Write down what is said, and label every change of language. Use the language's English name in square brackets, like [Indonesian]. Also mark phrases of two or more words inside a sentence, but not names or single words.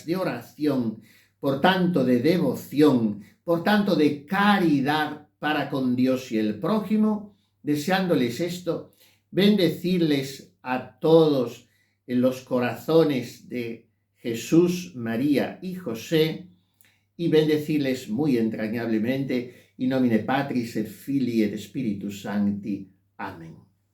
[Spanish] de oración, por tanto de devoción, por tanto de caridad para con Dios y el prójimo, deseándoles esto, bendecirles a todos en los corazones de Jesús, María y José, y bendecirles muy entrañablemente, [Latin] in nomine Patris et Filii et Spiritus Sancti. [Spanish] Amén.